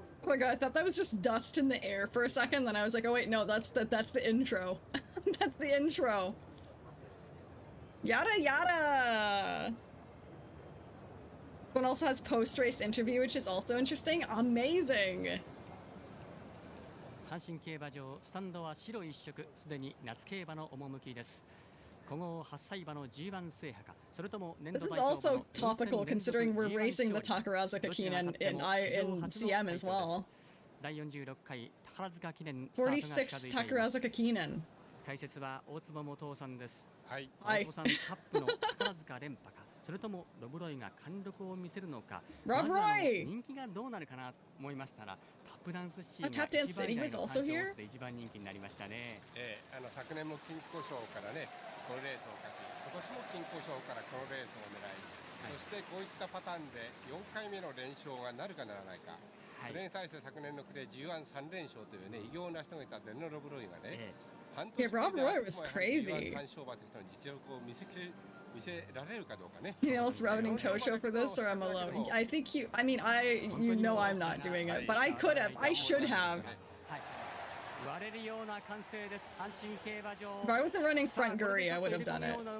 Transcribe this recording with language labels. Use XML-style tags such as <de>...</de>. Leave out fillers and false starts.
<en>my god, I thought that was just dust in the air for a second, then I was like, oh wait, no, that's the intro. That's the intro. Yada yada! One also has post-race interview, which is also interesting. Amazing!</en> <ja>阪神競馬場スタンドは白一色、すでに夏競馬の趣です。古豪8歳馬の G1 制覇か、それとも年度代表</ja> <en>This is also topical considering we're racing the Takarazuka Kinen in CM as well.</en> <ja>第46回宝塚記念</ja> <en>46th Takarazuka Kinen.</en> <ja>解説は大坪元さんです。はい。大坪さん、タップの宝塚連覇か、それともロブロイが貫禄を見せるのか。ロブロイ！人気がどうなるかなと思いましたら、タップダンスシーンが</ja> <en>タップダンスシーン was also here?</en> <ja>一番人気になりましたね。昨年も金庫賞からね、このレースを勝ち、今年も金庫賞からこのレースを狙い、そしてこういったパターンで4回目の連勝がなるかならないか。それに対して昨年の暮れ G13 連勝というね、偉業を成し遂げたゼノロブロイがね、半年</ja> <en>Rob Roy was crazy.</en> <ja>3勝馬としての実力を見せられるかどうかね。</ja> <en>You else routing Tosho for this, or I'm alone? I think you. I mean, you know, I'm not doing it, but I could have. I should have. If I wasn't running front Guri, I would have done it.</en>